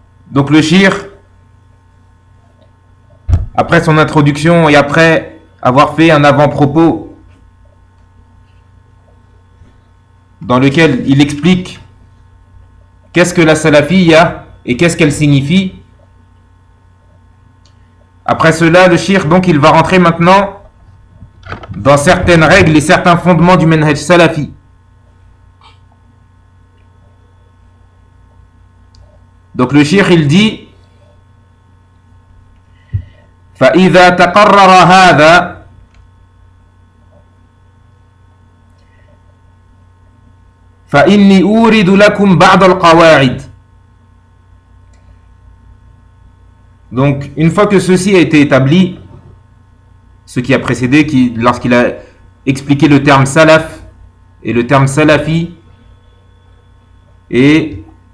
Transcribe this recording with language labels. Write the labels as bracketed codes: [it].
[fr] Donc le Cheikh, après son introduction et après avoir fait un avant-propos dans lequel il explique qu'est-ce que la salafia et qu'est-ce qu'elle signifie, après cela le shir, donc il va rentrer maintenant dans certaines règles et certains fondements du menhaj salafi. Donc le shir, il dit: [ar] فإذا تقرر هذا فإني أورد لكم بعض القواعد. [fr] Donc une fois que ceci a été établi, ce qui a précédé, qui lorsqu'il a expliqué le terme salaf et le terme salafi et